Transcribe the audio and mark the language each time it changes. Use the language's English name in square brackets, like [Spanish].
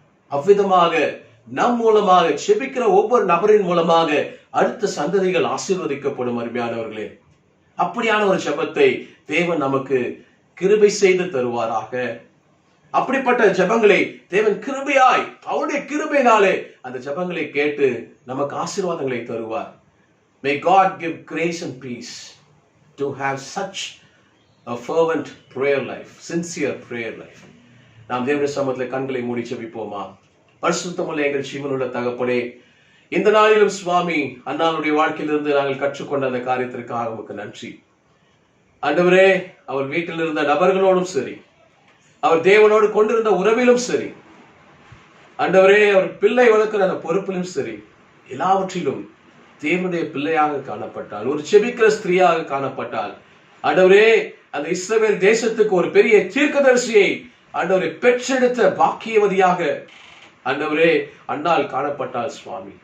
[Tamil] அவ்விதமாக நம் மூலமாக செபிக்கிற ஒவ்வொரு நபரின் மூலமாக அடுத்த சந்ததிகள் ஆசீர்வதிக்கப்படும். அருமையானவர்களே, அப்படியான ஒரு ஜெபத்தை தேவன் நமக்கு கிருபை செய்து தருவாராக. அப்படிப்பட்ட ஜெபங்களை தேவன் கிருபையாய், அவருடைய கிருபையினாலே அந்த ஜெபங்களை கேட்டு நமக்கு ஆசீர்வாதங்களை தருவார். [English] May God give grace and peace to have such a fervent prayer life, sincere prayer life. [Tamil] நாம் தேவனுடைய சமூகத்தில் கண்களை மூடி ஜெபிப்போமா? பரிசுத்தமுள்ள எங்கள் ஜீவனுள்ள தகப்பனே, இந்த நாளிலும் சுவாமி அன்னாளுடைய வாழ்க்கையிலிருந்து நாங்கள் கற்றுக்கொண்ட அந்த காரியத்திற்காக உமக்கு நன்றி. ஆண்டவரே, அவர் வீட்டில் இருந்த நபர்களோடும் சரி, அவர் தேவனோடு கொண்டிருந்த உறவிலும் சரி, ஆண்டவரே, அவர் பிள்ளை வளர்க்கிற அந்த பொறுப்பிலும் சரி, எல்லாவற்றிலும் தேவனுடைய பிள்ளையாக காணப்பட்டால், ஒரு செபிக்கிற ஸ்திரீயாக காணப்பட்டால், ஆண்டவரே, அந்த இஸ்ரவேல் தேசத்துக்கு ஒரு பெரிய தீர்க்கதரிசியை ஆண்டவரை பெற்றெடுத்த பாக்கியவதியாக ஆண்டவரே அன்னாள் காணப்பட்டால் சுவாமி.